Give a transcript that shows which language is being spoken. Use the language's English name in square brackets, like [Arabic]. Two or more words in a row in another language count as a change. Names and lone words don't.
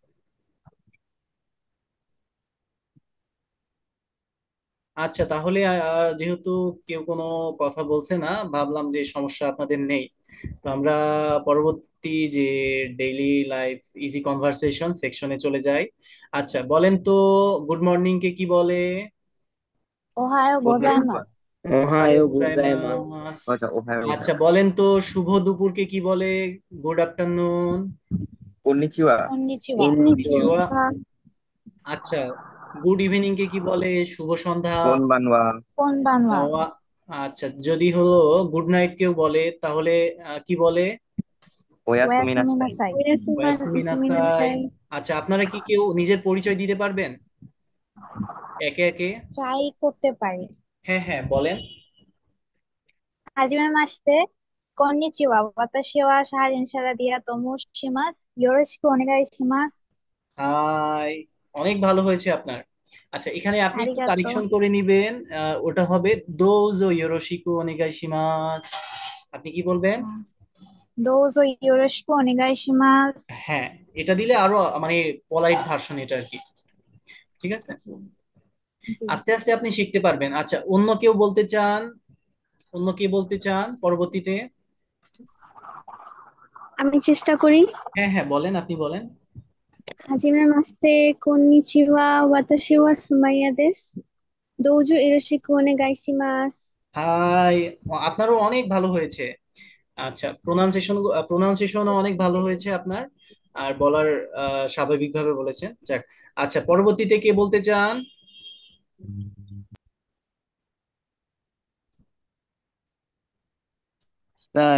[Bangla] আচ্ছা, তাহলে যেহেতু কেউ কোনো কথা বলছে না, ভাবলাম যে সমস্যা আপনাদের নেই। তো আমরা পরবর্তী যে [English] daily life easy conversation [Bangla] সেকশনে চলে যাই। আচ্ছা, বলেন তো, [English] good morning [Bangla] কে কি বলে? [Japanese] おはようございます。 ওহায়ো おはようございます. গোজাইমাস। [Bangla] আচ্ছা ওহায়ো আচ্ছা, [Japanese] গোজাইমাস। [Bangla] বলেন তো, শুভ দুপুরকে কি বলে? [English] good afternoon. [Japanese] কন্নিচিওয়া। こんにちは。 কন্নিচিওয়া। [Bangla] কন্নিচিওয়া। আচ্ছা, [English] good evening [Bangla] কে কি বলে? শুভ সন্ধ্যা। [Japanese] こんばんは. こんばんは。 [Bangla] আওয়া- আচ্ছা, যদি হলো [English] good night [Bangla] কেউ বলে, তাহলে কি বলে? [Japanese] おや ওয়াসুমি すみな নাসাই। さい。やすみなさい. [Bangla] আচ্ছা, আপনারা কি কেউ নিজের পরিচয় দিতে পারবেন একে একে? ট্রাই করতে পারি। হ্যাঁ হ্যাঁ, বলেন। [Japanese] はじめまして。こんにちは。私はシャーリンシャラディアと申します。よろしくお願いします。 [Bangla] হাই। অনেক ভালো হয়েছে আপনার। আচ্ছা, এখানে আপনি [Japanese] あり [Bangla] একটু [Japanese] がと [Bangla] কারেকশন [Japanese] う。 [Bangla] করে নিবেন। ওটা হবে [Japanese] どうぞよろしくお願いします. [Bangla] আপনি কি বলবেন? [Japanese] どうぞよろしくお願いします。 [Bangla] হ্যাঁ, এটা দিলে আরো মানে [English] polite version [Bangla] এটা আর কি। ঠিক আছে, জি। আস্তে আস্তে আপনি শিখতে পারবেন। আচ্ছা, অন্য কেউ বলতে চান? অন্য কে বলতে চান পরবর্তীতে? আমি চেষ্টা করি। হ্যাঁ হ্যাঁ, বলেন, আপনি বলেন। [Japanese] はじめまして、こんにちは。私はスマイヤです。どうぞよろしくお願いします。 [Bangla] হাই। আপনারও অনেক ভালো হয়েছে। আচ্ছা, প্রোনাউন্সিয়েশনও অনেক ভালো হয়েছে আপনার। আর বলার স্বাভাবিকভাবে বলেছেন, যাক। আচ্ছা, পরবর্তীতে কে বলতে চান? স্যার।